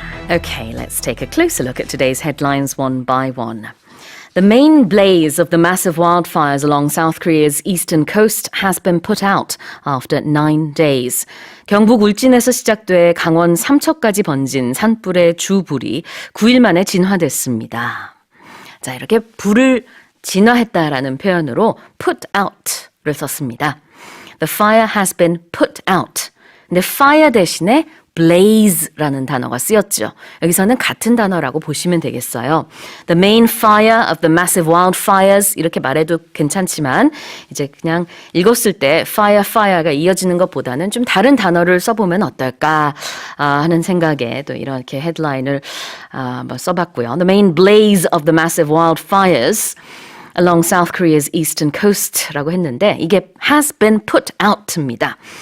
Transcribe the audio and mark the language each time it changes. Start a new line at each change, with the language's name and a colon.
English: Okay, let's take a closer look at today's headlines one by one. The main blaze of the massive wildfires along South Korea's eastern coast has been put out after 9 days.
Korean: 경북 울진에서 시작돼 강원 삼척까지 번진 산불의 주불이 9일 만에 진화됐습니다. 자, 이렇게 불을 진화했다라는 표현으로
English: put out
Korean: 를 썼습니다.
English: The fire has been put out.
Korean: 근데 fire 대신에 blaze라는 단어가 쓰였죠. 여기서는 같은 단어라고 보시면 되겠어요.
English: The main fire of the massive wildfires
Korean: 이렇게 말해도 괜찮지만 이제 그냥 읽었을 때 fire가 이어지는 것보다는 좀 다른 단어를 써보면 어떨까 하는 생각에 또 이렇게 헤드라인을 써봤고요.
English: The main blaze of the massive wildfires along South Korea's eastern coast
Korean: 라고 했는데 이게
English: has been put out
Korean: 입니다.